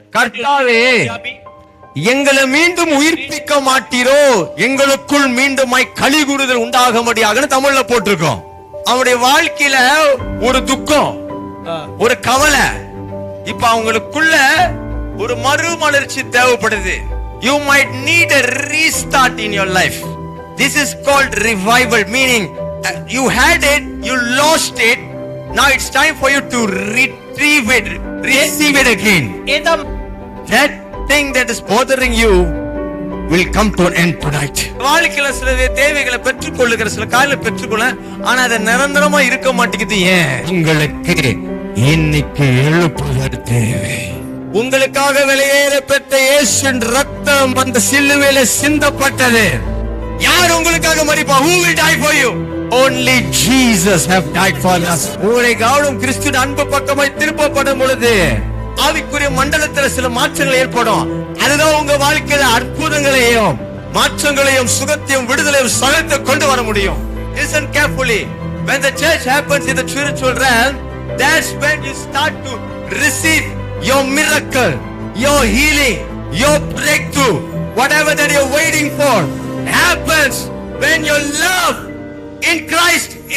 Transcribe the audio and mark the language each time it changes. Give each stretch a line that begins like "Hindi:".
Tamil: கர்த்தாவே, எங்களை மீண்டும் உயிர்ப்பிக்க மாட்டீரோ, எங்களுக்குள் மீண்டும் களி கூறுதல் உண்டாக முடியாதுன்னு தமிழ்ல போட்டிருக்கோம். அவனுடைய வாழ்க்கையில ஒரு துக்கம், ஒரு கவலை, இப்ப அவங்களுக்குள்ள ஒரு மறுமலர்ச்சி தேவைப்படுது.
English: You might need a restart in your life. This is called revival, meaning you had it, you lost it, now it's time for you to retrieve it, receive it again. That thing that is bothering you will come to an end tonight.
Tamil: வாழ்க்கையில சில தேவைகளை பெற்றுக்கொள்ளுகிற சில காரியங்களை பெற்றுக்கொள்ள, ஆனா அது நிரந்தரமா இருக்க மாட்டேங்குது. ஏன்? உங்களுக்கு இன்னைக்கு எழுப்புதல் தேவை. உங்களுக்காக வெளியேற பெற்ற இயேசுவின் ரத்தம் அந்த சிலுவையில சிந்தப்பட்டது. யார் உங்களுக்காக மரிப்பா?
English: Who will die for you? Only Jesus have died for us.
Tamil: உங்களுடைய கவனம் கிறிஸ்துவின் அன்பு பக்கமாய் திருப்பப்படும் பொழுது ஆவிக்குரிய மண்டலத்தில் சில மாற்றங்கள் ஏற்படும். அதுதான் உங்க வாழ்க்கையில அற்புதங்களையும் மாற்றங்களையும் சுகத்தையும் விடுதலையும் சகலத்தை கொண்டு வர முடியும்.
English: Listen carefully. When the church happens in the spiritual realm, that's when you start to receive your miracle, your healing, your breakthrough. Whatever that you're waiting for happens when your love in Christ